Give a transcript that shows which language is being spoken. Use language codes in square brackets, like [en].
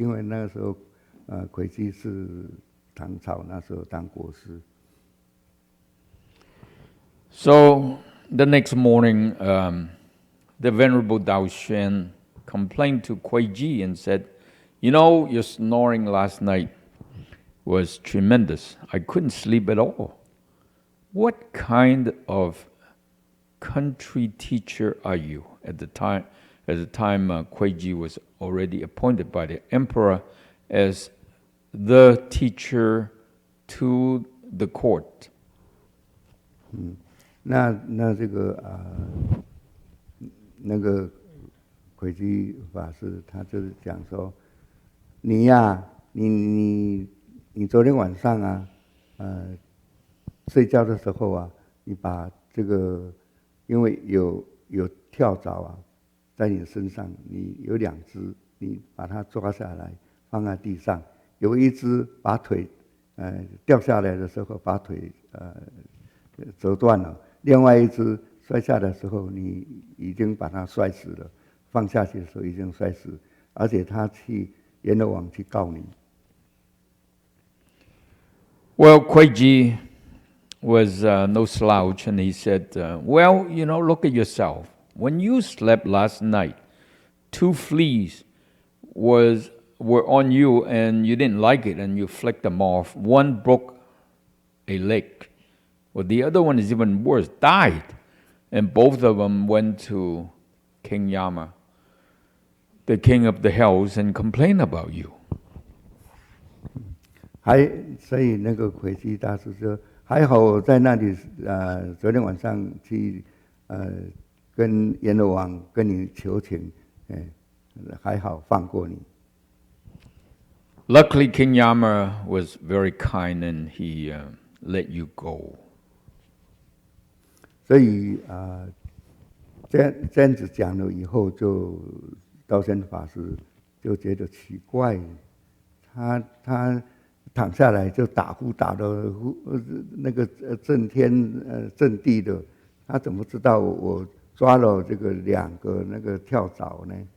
[zh] 因为那个时候轨迹是唐朝那时候当国师。” [en] So the next morning, the Venerable Daoshen complained to Kuiji and said, "You know, you're snoring last night. was tremendous. I couldn't sleep at all. What kind of country teacher are you at the time? At the time, Kuiji was already appointed by the emperor as the teacher to the court. [zh] 那这个那个魁基法师他就是讲说，你呀，你昨天晚上啊，睡觉的时候啊，你把这个，因为有跳蚤啊，在你身上，你有2只，你把它抓下来放在地上，有一只把腿掉下来的时候把腿折断了，另外一只摔下的时候你已经把它摔死了，放下去的时候已经摔死，而且他去阎罗王去告你。 [en] Well, Kuiji was no slouch, and he said, well, look at yourself. When you slept last night, 2 fleas were on you, and you didn't like it, and you flicked them off. One broke a leg. Well, the other one is even worse, died. And both of them went to King Yama, the king of the hells, and complained about you. [zh] 所以那个魁基大师说，还好我在那里昨天晚上去跟阎罗王跟你求情，还好放过你。 [en] Luckily, King Yama was very kind, and he let you go. [zh] 所以这样子讲了以后，就道宣法师就觉得奇怪，他躺下来就打呼打的那个震天震地的，他怎么知道我抓了这个2个那个跳蚤呢？